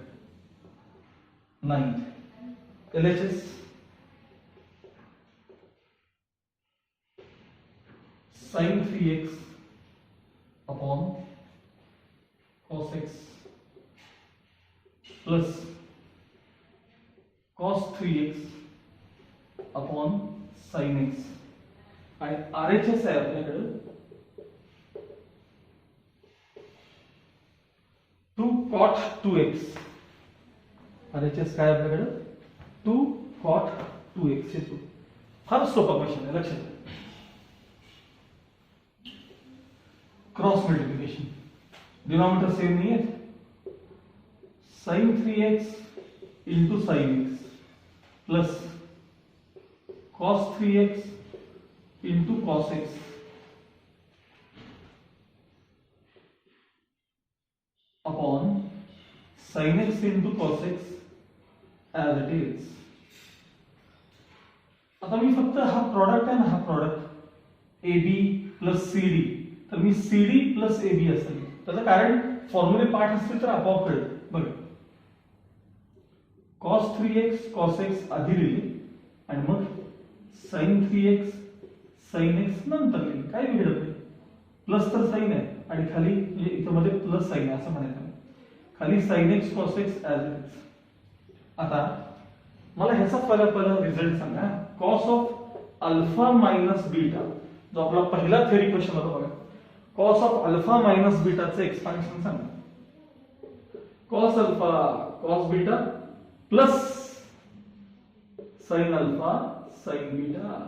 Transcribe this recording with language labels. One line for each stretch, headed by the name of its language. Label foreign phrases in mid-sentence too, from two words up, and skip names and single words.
English: 9th LHS sin 3x upon cos x plus cos 3x upon sin x आणि RHS
Marathi: आहे आपल्याकडे
English: 2 cot 2x.
Marathi: RHS काय आपल्याकडे 2 cot 2x येतो. फार सोपा क्वेश्चन आहे लक्षात.
English: cross multiplication denominator same
Marathi: नाही आहे.
English: sin 3x into sin x plus cos 3x into cos x upon sin x into cos x as it is.
Marathi: आता मी फक्त हा प्रॉडक्ट आहे ना, हा प्रॉडक्ट AB प्लस CD तर मी CD प्लस AB असेल. त्याचं कारण फॉर्म्युले पाठ असतील तर आपोआप कळेल. बघा cos 3x cos x आधी लिहिले आणि मग sin 3x sin x नंतर लिहिले. काय वेगळं नाही. प्लस तर साइन आहे आणि खाली म्हणजे इथं मध्ये
English: plus sign
Marathi: आहे असं म्हणायचं.
English: खाली sin x cos x as it is.
Marathi: आता मला ह्याचा पहिला रिझल्ट सांगा.
English: cos of alpha minus beta
Marathi: जो आपला पहिला
English: theory question
Marathi: होता बघा.
English: cos of alpha minus beta's expansion सांगा. cos alpha cos beta plus sin alpha sin beta.